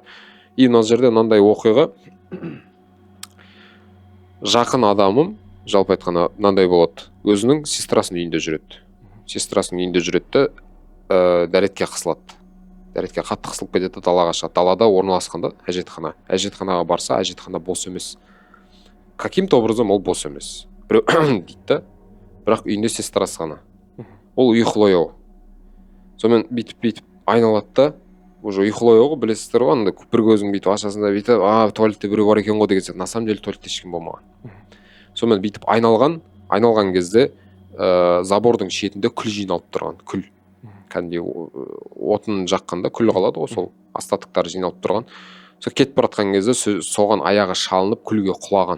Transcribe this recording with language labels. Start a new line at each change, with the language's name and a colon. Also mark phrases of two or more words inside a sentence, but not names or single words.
Kazakh: И мына жерде мынандай оқиға, жақын адамым жалпы айтқанда мынандай болады, өзінің сестрасының үйінде жүреді. Сестрасының үйінде жүреді, дәретке қысылады. Дәретке қатты қысылып кетеді, далаға шығады. Далада орналасқанда әжетхана. Әжетханаға барса, әжетхана бос емес.
Russian: Каким-то образом
Kazakh: ол бос емес. Біреу дейді да, бірақ үйінде сестрасы ғана. Ол ұйқылау. Сонымен бүйтіп айналады да, уже ұйқылау ғой, білесіздер ғой, анда бір көзің бүйтіп ашасында бүйтіп, туалетте біреу бар екен ғой деген сияқты.
Russian: На самом деле
Kazakh: туалетте ешкім болмаған. Сонымен бүйтіп айналған кезде забордың шетінде күл жиналып тұрған, күл. Кәдімгі отын жаққанда күл қалады ғой, сол остатықтар жиналып тұрған. Сол кетіп баратқан кезде соған аяғы шалынып күлге құлаған.